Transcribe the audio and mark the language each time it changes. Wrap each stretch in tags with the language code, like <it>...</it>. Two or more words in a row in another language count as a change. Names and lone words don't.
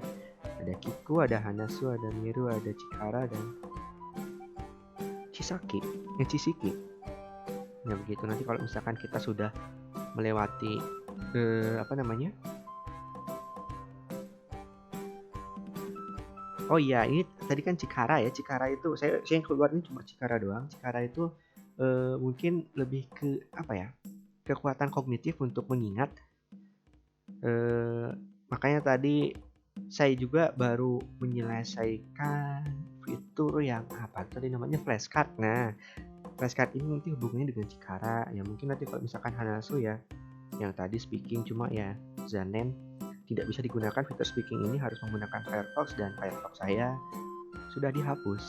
<id>Ada Kiku, ada Hanasu, ada Miru, ada Chihara, dan Chisaki. Nah begitu, nanti kalau misalkan kita sudah melewati oh iya, ini tadi kan Chikara ya. Chikara itu saya yang keluar ini cuma Chikara doang. Chikara itu mungkin lebih ke kekuatan kognitif untuk mengingat. Makanya tadi saya juga baru menyelesaikan fitur yang tadi namanya flashcard. Nah, flashcard ini nanti hubungannya dengan Chikara. Ya mungkin nanti kalau misalkan Hanasu ya, yang tadi speaking, cuma ya Zanen tidak bisa digunakan fitur speaking ini, harus menggunakan Firefox, dan Firefox saya sudah dihapus.</id>